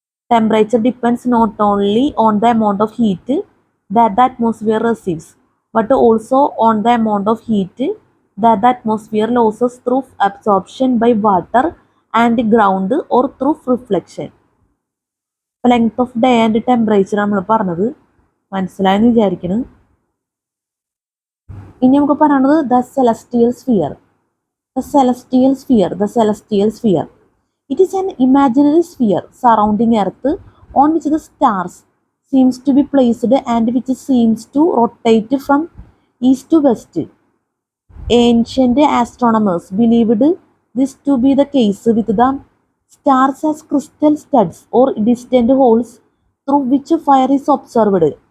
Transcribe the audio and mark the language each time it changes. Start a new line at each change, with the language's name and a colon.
English: Temperature depends not only on the amount of heat that the atmosphere receives, but also on the amount of heat that the atmosphere loses through absorption by water and ground or through reflection. Length of day and temperature
Malayalam: നമ്മൾ പറഞ്ഞത് മനസ്സിലായെന്ന് വിചാരിക്കുന്നു. ഇനി നമുക്ക് പറയുന്നത് the celestial sphere.
English: The celestial sphere. The celestial sphere. It is an imaginary sphere surrounding Earth on which the stars seems to be placed and which seems to rotate from east to west. Ancient astronomers believed this to be the case with the stars as crystal studs or distant holes through which fire is observed.